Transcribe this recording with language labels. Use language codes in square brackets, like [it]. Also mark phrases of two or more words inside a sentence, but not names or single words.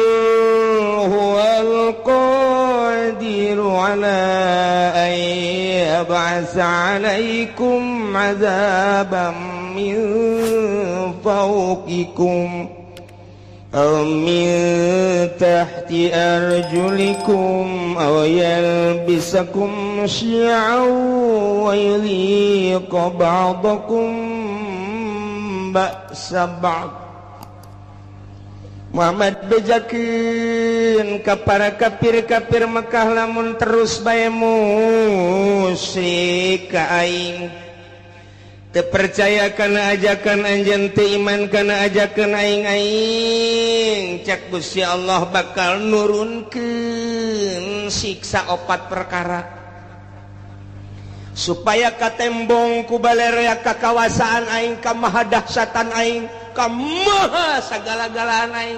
[ar] هو القادر على أن يبعث عليكم عذابا من فوقكم أو من تحت أرجلكم أو يلبسكم شيعا ويذيق بعضكم بأس بعض. [su] Muhammad bejakeun ka para kafir-kafir Mekah lamun terus bae musyrik ka aing. Teu percaya kana ajakan anjeun, teu iman kana ajakan aing. Cak Gusti Allah bakal nurunkeun siksa 4 perkara supaya katembong ku balerea kakawasaan aing, ka maha dahsyatan aing, ka maha sagala-galaan aing.